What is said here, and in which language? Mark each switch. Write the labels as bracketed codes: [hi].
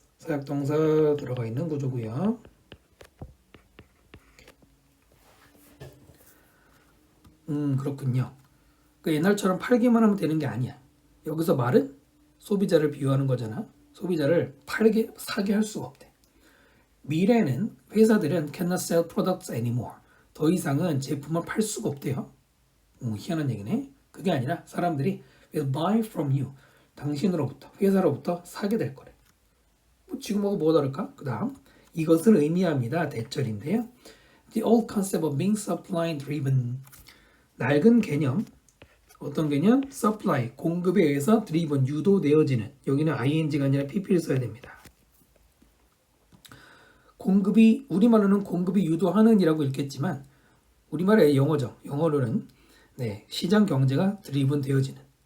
[ko] 사역동사 들어가 있는 구조고요. 그렇군요. 그 옛날처럼 팔기만 하면 되는 게 아니야. 여기서 말은 소비자를 비유하는 거잖아. 소비자를 사게 할 수가 없대. 미래는 회사들은 [en] cannot sell products anymore. [ko] 더 이상은 제품을 팔 수가 없대요. 희한한 얘기네. 그게 아니라 사람들이 [en] will buy from you. [ko] 당신으로부터, 회사로부터 사게 될 거래. 지금하고 뭐가 다를까? 그 다음 이것을 의미합니다. 대절인데요. [en] The old concept of being supply driven. [ko] 낡은 개념. 어떤 개념? [en] supply, [ko] 공급에 의해서 [en] driven, [ko] 유도되어지는. 여기는 ing가 아니라 pp를 써야 됩니다. 공급이, 우리말로는 공급이 유도하는 이라고 읽겠지만 우리말의 영어죠. 영어로는 시장 경제가 [en] driven [ko] 되어지는.